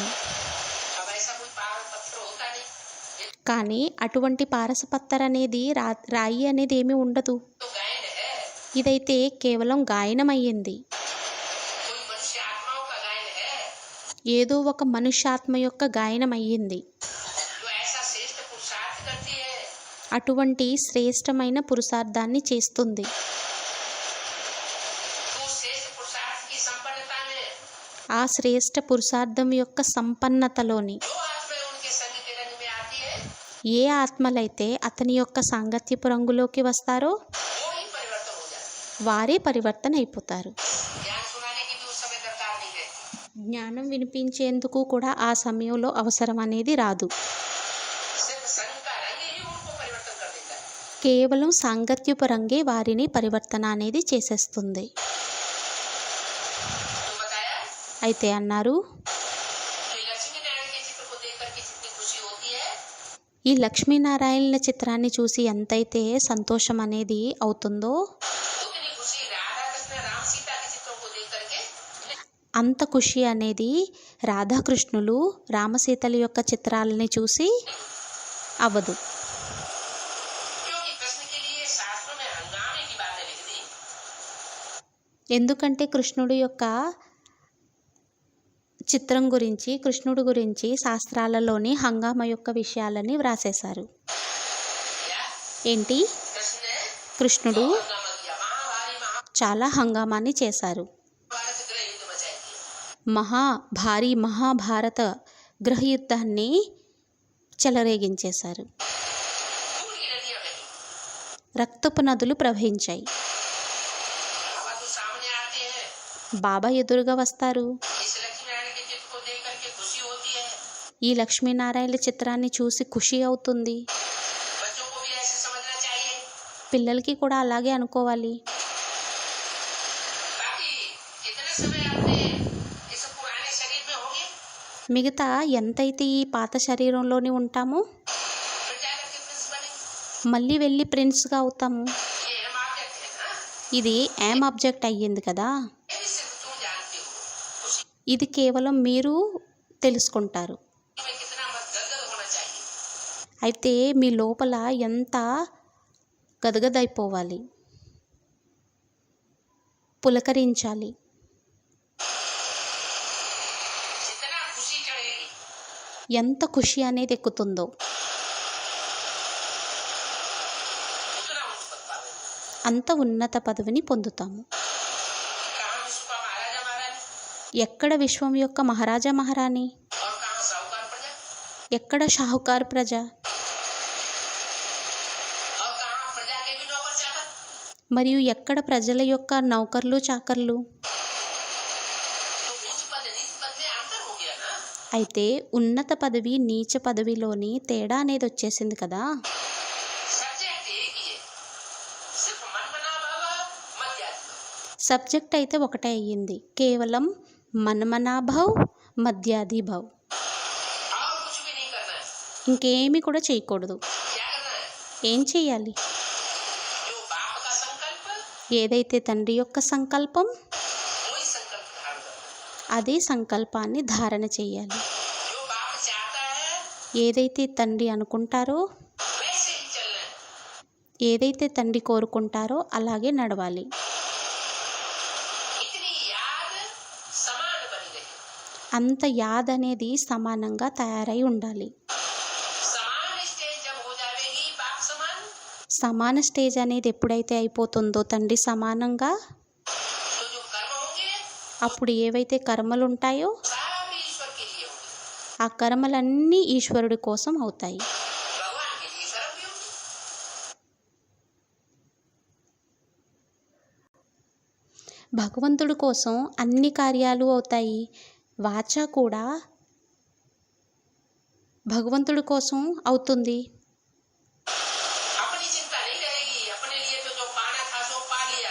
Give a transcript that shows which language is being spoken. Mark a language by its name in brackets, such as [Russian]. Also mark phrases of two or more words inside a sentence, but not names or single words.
[Hindi] अब ऐसा कोई पावन पत्थर होता नहीं, ये [Telugu] కానీ అటువంటి పారస పత్తర్ అనేది రాయి అనేది ఏమీ ఉండదు. [Hindi] तो गायन है, [Telugu] ఇదైతే కేవలం గాయనం అయ్యింది. [Hindi] कोई मनुष्य आत्माओं का गायन है, [Telugu] ఏదో ఒక మనుష్యాత్మ యొక్క గాయనం అయ్యింది. [Hindi] जो ऐसा श्रेष्ठ पुरुषार्थ करती है, [Telugu] అటువంటి శ్రేష్టమైన పురుషార్థాన్ని చేస్తుంది. [Hindi] तो उस श्रेष्ठ पुरुषार्थ की संपन्नता में [Telugu] ఆ శ్రేష్ట పురుషార్థం యొక్క సంపన్నతలోని [Hindi] जो आत्माएं उनके संग के रंग में आती है, [Telugu] ఏ ఆత్మలైతే అతని యొక్క సాంగత్యపు రంగులోకి వస్తారో [Hindi] वो ही परिवर्तन हो जाते हैं। [Telugu] వారే పరివర్తన అయిపోతారు. [Hindi] ज्ञान सुनाने की भी उस समय दरकार नहीं रहती, [Telugu] జ్ఞానం వినిపించేందుకు కూడా ఆ సమయంలో అవసరం అనేది రాదు. [Hindi] सिर्फ संग का रंग ही उनको परिवर्तन कर देता है। [Telugu] కేవలం సాంగత్యపు రంగే వారిని పరివర్తన అనేది చేసేస్తుంది. [Hindi] तो बताया [Telugu] అయితే అన్నారు, [Hindi] कि लक्ष्मी नारायण के चित्र को देख करके जितनी खुशी होती है, [Telugu] ఈ లక్ష్మీనారాయణుల చిత్రాన్ని చూసి ఎంతైతే సంతోషం అనేది అవుతుందో [Hindi] उतनी खुशी राधा कृष्ण राम सीता के चित्रों को देख करके [Telugu] అంత ఖుషి అనేది రాధాకృష్ణులు రామసీతల యొక్క చిత్రాలని చూసి అవ్వదు. [Hindi] क्योंकि कृष्ण के लिए शास्त्रों में हंगामे की बातें लिख दी, [Telugu] ఎందుకంటే కృష్ణుడి యొక్క చిత్రం గురించి, కృష్ణుడి గురించి శాస్త్రాలలోని హంగామా యొక్క విషయాలని వ్రాసేశారు. [Hindi] क्या [Telugu] ఏంటి? [Hindi] कृष्ण ने [Telugu] కృష్ణుడు [Hindi] बहुत हंगामा किया, [Telugu] చాలా హంగామాని చేశారు. [Hindi] महाभारत गृह युद्ध मचाई दिया। [Telugu] భారీ మహాభారత గృహయుద్ధాన్ని చెలరేగించేశారు. [Hindi] खून की नदियां बही, [Telugu] రక్తపు నదులు ప్రవహించాయి. [Hindi] बाबा तो सामने आते हैं, [Telugu] బాబా ఎదురుగా వస్తారు. [Hindi] इस लक्ष्मी नारायण के चित्र को देख करके खुशी होती है। [Telugu] ఈ లక్ష్మీనారాయణ చిత్రాన్ని చూసి ఖుషి అవుతుంది. [Hindi] बच्चों को भी ऐसे समझना चाहिए। [Telugu] పిల్లలకి కూడా అలాగే అనుకోవాలి. [Hindi] बाकी कितने समय अपने इस पुराने शरीर में होंगे, [Telugu] మిగతా ఎంతైతే ఈ పాత శరీరంలోనే ఉంటామో [Hindi] फिर जाकर के प्रिंस बनेंगे। [Telugu] మళ్ళీ వెళ్ళి ప్రిన్స్గా అవుతాము. [Hindi] ये [English] aim object [Hindi] है ना, [Telugu] ఇది [English] aim object [Telugu] అయ్యింది కదా. [Hindi] ये भी सिर्फ तुम जानते हो। खुशी [Telugu] ఇది కేవలం మీరు తెలుసుకుంటారు. [Hindi] में कितना गदगद होना चाहिए। [Telugu] అయితే మీ లోపల ఎంత గదగదైపోవాలి, పులకరించాలి. [Hindi] जितना खुशी चढ़ेगी, [Telugu] ఎంత ఖుషి అనేది ఎక్కుతుందో [Hindi] उतना उच्च पद पावेंगे। [Telugu] అంత ఉన్నత పదవిని పొందుతాము. [Hindi] कहाँ विश्व का महाराजा महारानी [Telugu] ఎక్కడ విశ్వం యొక్క మహారాజా మహారాణి, [Hindi] और कहाँ साहूकार प्रजा, [Telugu] ఎక్కడ షాహుకార్ ప్రజ, [Hindi] और कहाँ प्रजा के भी नौकर चाकर। [Telugu] మరియు ఎక్కడ ప్రజల యొక్క నౌకర్లు చాకర్లు. [Hindi] तो उच्च पद नीच पद में अंतर हो गया ना। [Telugu] అయితే ఉన్నత పదవి నీచ పదవిలోని తేడా అనేది వచ్చేసింది కదా. [Hindi] सब्जेक्ट एक ही है, सिर्फ मन मना भाव मध्यात्म। [Telugu] సబ్జెక్ట్ అయితే ఒకటే అయ్యింది, కేవలం [Hindi] मन्मनाभव मध्याजीभव. और कुछ भी नहीं करना है। [Telugu] ఇంకేమీ కూడా చేయకూడదు. [Hindi] क्या करना है? [Telugu] ఏం చేయాలి? [Hindi] जो बाप का संकल्प, [Telugu] ఏదైతే తండ్రి యొక్క సంకల్పం, [Hindi] वही संकल्प धारण करना है। [Telugu] అదే సంకల్పాన్ని ధారణ చేయాలి. [Hindi] जो बाप चाहता है [Telugu] ఏదైతే తండ్రి అనుకుంటారో, [Hindi] वैसे ही चलना है। [Telugu] ఏదైతే తండ్రి కోరుకుంటారో అలాగే నడవాలి. [Hindi] इतनी याद समान बनी रहे। [Telugu] అంత యాద్ అనేది సమానంగా తయారై ఉండాలి. [Hindi] समान स्टेज जब हो जाएगी बाप समान, [Telugu] సమాన స్టేజ్ అనేది ఎప్పుడైతే అయిపోతుందో తండ్రి సమానంగా, [Hindi] तो जो कर्म होंगे [Telugu] అప్పుడు ఏవైతే కర్మలు ఉంటాయో [Hindi] सब ईश्वर के लिए होंगे, [Telugu] ఆ కర్మలన్నీ ఈశ్వరుడి కోసం అవుతాయి. [Hindi] भगवान के लिए कर्म भी होंगे। [Telugu] భగవంతుడి కోసం అన్ని కార్యాలు అవుతాయి. వాచ కూడా భగవంతుడి కోసం అవుతుంది. [Hindi] अपनी चिंता नहीं रहेगी, अपने लिए तो जो पाना था सो पा लिया।